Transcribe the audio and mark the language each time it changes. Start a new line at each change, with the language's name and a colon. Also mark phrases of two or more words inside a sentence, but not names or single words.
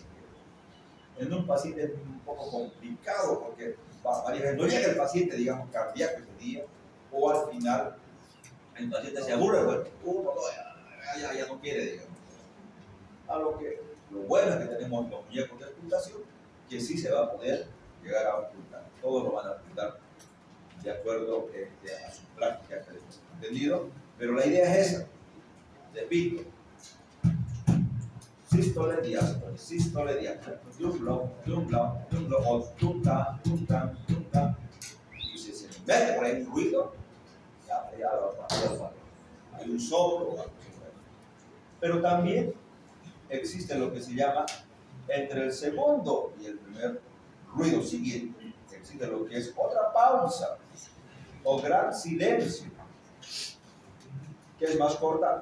Spanish: En un paciente es un poco complicado porque varias veces no llega el paciente, digamos, cardíaco ese día, o al final el paciente se aburre, bueno, ya no quiere, digamos. Lo bueno es que tenemos los muñecos de auscultación, que sí se va a poder llegar a auscultar. Todos lo van a auscultar de acuerdo a sus prácticas que les hemos entendido, pero la idea es esa. Repito, sístole, diástole, sístole, diástole, dum-lom, dum-lom, dum-lom, o tum-tam, tum-tam, tum-tam. Y si se mete por ahí un ruido, ya lo hay un soplo o algo así. Pero también existe lo que se llama, entre el segundo y el primer ruido siguiente, existe lo que es otra pausa o gran silencio, que es más corta.